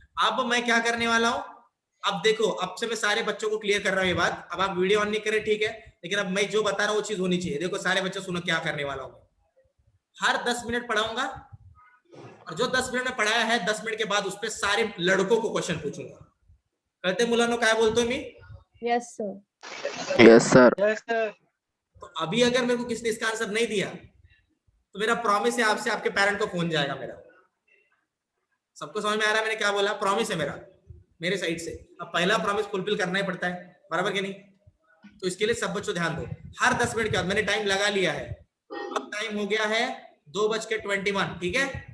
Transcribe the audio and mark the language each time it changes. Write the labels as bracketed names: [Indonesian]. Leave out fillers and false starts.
[Hindi] अब मैं क्या करने वाला हूं, अब देखो, अब से मैं सारे बच्चों को क्लियर कर रहा हूं ये बात। अब आप वीडियो ऑन नहीं करें, ठीक है? लेकिन अब मैं जो बता रहा हूं वो चीज होनी चाहिए। देखो सारे बच्चे सुनो क्या करने वाला हूं। हर 10 मिनट पढ़ाऊंगा, और जो 10 मिनट में पढ़ाया है 10 मिनट के बाद उस पर सारे लड़कों को क्वेश्चन पूछूंगा। कहते [Marathi] मुलानो काय बोलते हो मी? [English] Yes, sir. Yes, sir. Yes, sir. [Hindi] तो अभी अगर मेरे को किसने इसका आंसर नहीं दिया, तो मेरा प्रॉमिस है आपसे, आपके पेरेंट को फोन जाएगा मेरा। सबको समझ में आ रहा है मैंने क्या बोला? प्रॉमिस है मेरा, मेरे साइड से। अब पहला प्रॉमिस फुलफिल करना ही पड़ता है, बराबर के नहीं? तो इसके लिए सब बच्चों ध्यान दो। हर 10 मिनट के बाद, मैंने टाइम लगा लिया है, अब टाइम हो गया है 2:21, ठीक है?